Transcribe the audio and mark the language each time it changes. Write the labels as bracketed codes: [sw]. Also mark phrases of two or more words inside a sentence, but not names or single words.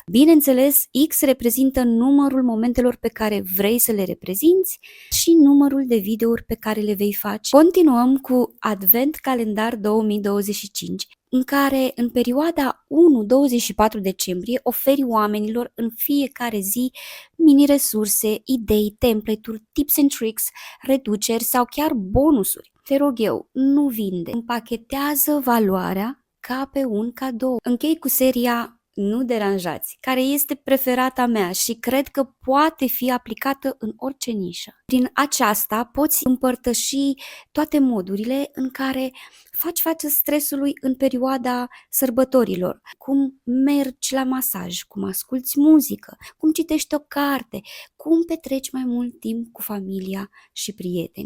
[ro] Bineînțeles, X reprezintă numărul momentelor pe care vrei să le reprezinți și numărul de videouri pe care le vei face. Continuăm cu Advent Calendar 2025, în care în perioada 1-24 decembrie oferi oamenilor în fiecare zi mini-resurse, idei, template-uri, [en] tips and tricks, [ro] reduceri sau chiar bonusuri. Te rog eu, nu vinde, împachetează valoarea ca pe un cadou. Închei cu seria Nu deranjați, care este preferata mea și cred că poate fi aplicată în orice nișă. Prin aceasta poți împărtăși toate modurile în care faci față stresului în perioada sărbătorilor, cum mergi la masaj, cum asculți muzică, cum citești o carte, cum petreci mai mult timp cu familia și prieteni.